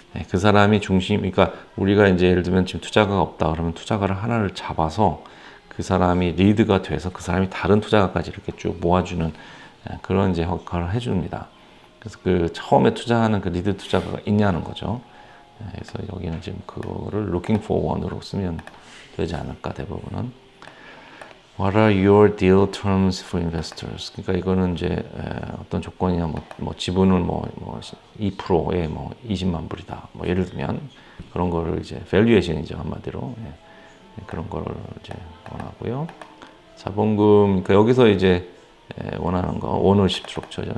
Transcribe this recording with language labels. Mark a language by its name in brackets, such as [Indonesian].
[Korean] 그 사람이 그러니까 우리가 이제 예를 들면 지금 투자가가 없다 그러면 투자가를 하나를 잡아서 그 사람이 리드가 돼서 그 사람이 다른 투자가까지 이렇게 쭉 모아주는 그런 이제 역할을 해줍니다. 그래서 그 처음에 투자하는 그 리드 투자가가 있냐는 거죠. 그래서 여기는 지금 그거를 [English] looking for one [Korean] 으로 쓰면 되지 않을까 대부분은. [English] What are your deal terms for investors? [Korean] 그러니까 이거는 이제 어떤 조건이냐 뭐 지분은 2%에 20만 불이다. 뭐 예를 들면 그런 거를 이제 valuation이죠 한마디로. 그런 거를 이제 원하고요. 자본금 그러니까 여기서 이제 원하는 거 오너십 스트럭처죠.